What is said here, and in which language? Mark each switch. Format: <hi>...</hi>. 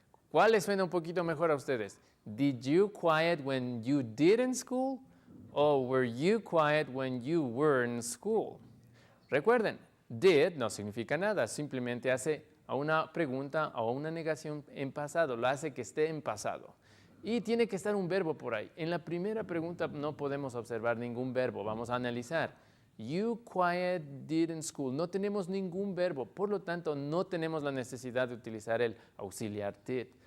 <es>¿Cuál les suena un poquito mejor a ustedes?</es> <en>Did you quiet when you did in school? O were you quiet when you were in school?</en> <es>Recuerden, did no significa nada, simplemente hace a una pregunta o a una negación en pasado, lo hace que esté en pasado. Y tiene que estar un verbo por ahí. En la primera pregunta no podemos observar ningún verbo, vamos a analizar.</es> <en>You quiet did in school.</en> <es>No tenemos ningún verbo, por lo tanto no tenemos la necesidad de utilizar el auxiliar did.</es>